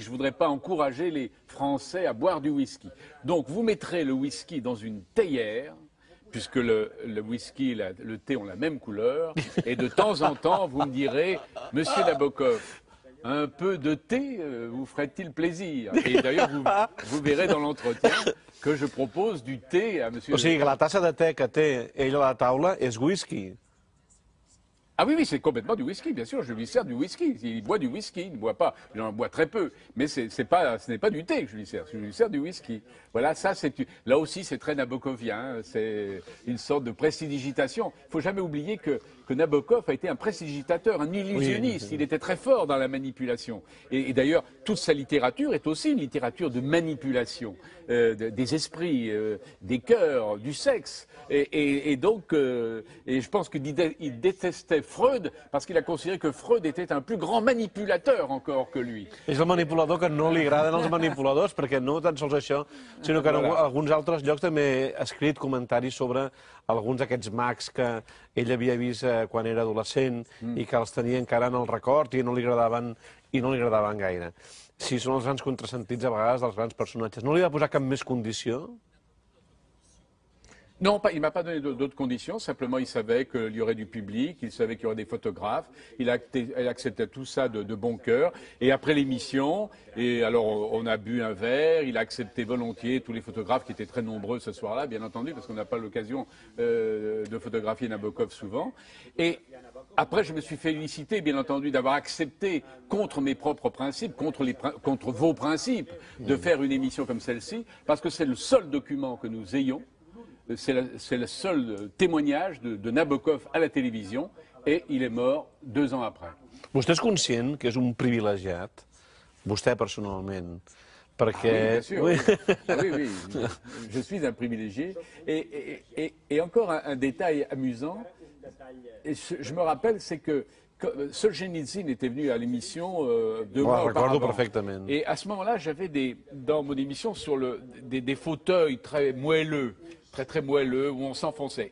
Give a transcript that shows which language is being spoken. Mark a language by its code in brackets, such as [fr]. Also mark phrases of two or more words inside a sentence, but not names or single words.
[fr] Je ne voudrais pas encourager les Français à boire du whisky. Donc vous mettrez le whisky dans une théière, puisque le whisky et le thé ont la même couleur, et de temps en temps vous me direz, Monsieur Nabokov, un peu de thé vous ferait-il plaisir? Et d'ailleurs, vous verrez dans l'entretien que je propose du thé à monsieur... [ca] O sigui que la tassa de te que té ell a la taula és whisky. [fr] Ah oui, oui, c'est complètement du whisky, bien sûr. Je lui sers du whisky. Il boit du whisky, il ne boit pas. Il en boit très peu. Mais ce n'est pas du thé que je lui sers. Je lui sers du whisky. Voilà, ça, là aussi, c'est très nabokovien. C'est une sorte de prestidigitation. Il ne faut jamais oublier que Nabokov a été un prestidigitateur, un illusionniste. Il était très fort dans la manipulation. Et d'ailleurs, toute sa littérature est aussi une littérature de manipulation des esprits, des cœurs, du sexe. Et donc, je pense qu'il détestait Freud parce qu'il a considéré que Freud était un plus grand manipulateur encore que lui. [ca] És el manipulador que no li agraden els manipuladors, perquè no tan sols això, sinó que en alguns altres llocs també ha escrit comentaris sobre alguns d'aquests mags que ell havia vist quan era adolescent i que els tenia encara en el record i no li agradaven gaire. Sí, són els grans contrasentits a vegades dels grans personatges. No li va posar cap més condició? [fr] Non, il ne m'a pas donné d'autres conditions, simplement il savait qu'il y aurait du public, il savait qu'il y aurait des photographes, il acceptait tout ça de bon cœur. Et après l'émission, et alors on a bu un verre, il a accepté volontiers tous les photographes qui étaient très nombreux ce soir-là, bien entendu, parce qu'on n'a pas l'occasion de photographier Nabokov souvent. Et après, je me suis félicité, bien entendu, d'avoir accepté, contre mes propres principes, contre vos principes, de faire une émission comme celle-ci, parce que c'est le seul document que nous ayons. C'est le seul témoignage de Nabokov à la télévision et il est mort 2 ans après. [ca] Vostè és conscient que és un privilegiat, vostè personalment, perquè... [fr] Ah oui, bien sûr, oui. Ah oui, oui, je suis un privilégié. Et encore un détail amusant, je me rappelle, c'est que Solzhenitsyn était venu à l'émission 2 mois auparavant. Et à ce moment-là, j'avais dans mon émission des fauteuils très moelleux, très moelleux, où on s'enfonçait.